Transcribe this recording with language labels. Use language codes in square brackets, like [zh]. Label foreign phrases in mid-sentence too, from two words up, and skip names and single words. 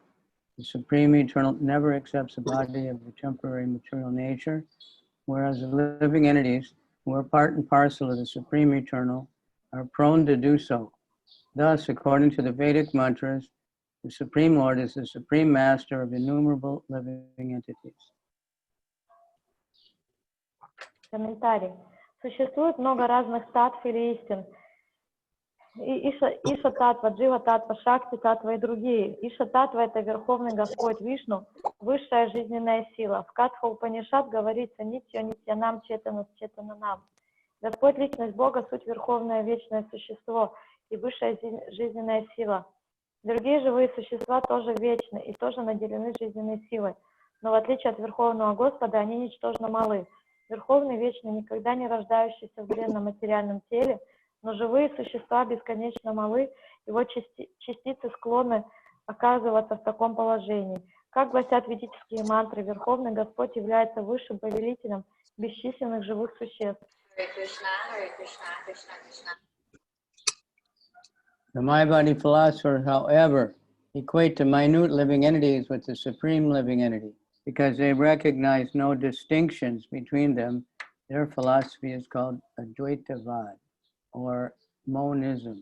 [en] The supreme eternal never accepts the body of the temporary material nature, whereas the living entities, who are part and parcel of the supreme eternal, are prone to do so. Thus, according to the Vedic mantras, the Supreme Lord is the supreme master of innumerable living entities. [ru] Комментарий. Существует много разных татв или истин. [sa] ईश तत्त्व, जीव तत्त्व, शक्ति तत्त्व [ru] и другие. [sa] ईश तत्त्व [ru] — это Верховный Господь Вишну, высшая жизненная сила. В Катха Упанишад говорится [sa] नित्यो नित्यानां चेतनश् चेतनानाम्. [ru] Господь, личность Бога, суть верховное вечное существо и высшая жизненная сила. Другие живые существа тоже вечны и тоже наделены жизненной силой, но в отличие от Верховного Господа они ничтожно малы. Верховный вечный, никогда не рождающийся в бренном материальном теле, но живые существа бесконечно малы, его частицы склонны оказываться в таком положении. Как гласят ведические мантры, Верховный Господь является высшим повелителем бесчисленных живых существ. [en] The Mayavadi philosophers, however, equate the minute living entities with the supreme living entity. Because they recognize no distinctions between them, their philosophy is called Advaita or monism.